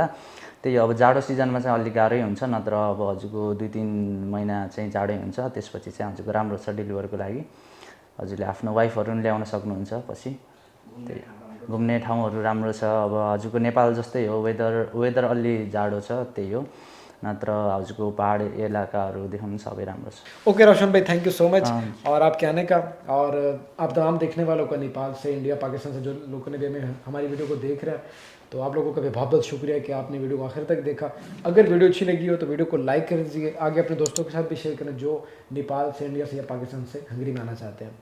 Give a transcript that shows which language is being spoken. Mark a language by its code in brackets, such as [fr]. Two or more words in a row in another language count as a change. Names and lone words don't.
[ne] त्यही अब जाडो सिजनमा चाहिँ अलिक गाह्रै हुन्छ, नत्र अब हजुरको 2-3 महिना चाहिँ जाडै हुन्छ। त्यसपछि चाहिँ हजुरको राम्रो छ डेलिभरको लागि। हजुरले आफ्नो वाइफहरू पनि ल्याउन सक्नुहुन्छ पछि। त्यही घुम्ने ठाउँहरू राम्रो छ। अब हजुरको नेपाल जस्तै हो, वेदर अलि जाडो छ, त्यही हो। नत्र हजुरको पहाड इलाकाहरू देखाउनु सबै राम्रो छ। [hi] ओके रोशन भाई, [en] thank you so much [hi] और आपके आने का, और आप तमाम देखने वालों का, नेपाल से, इंडिया, पाकिस्तान से जो लोगों ने भी हमारी वीडियो को देख रहे हैं, तो आप लोगों का भी बहुत बहुत शुक्रिया कि आपने वीडियो को आखिर तक देखा। अगर वीडियो अच्छी लगी हो तो वीडियो को लाइक कर दीजिए, आगे अपने दोस्तों के साथ भी शेयर करें जो नेपाल से, इंडिया से या पाकिस्तान से हंगरी में आना चाहते हैं।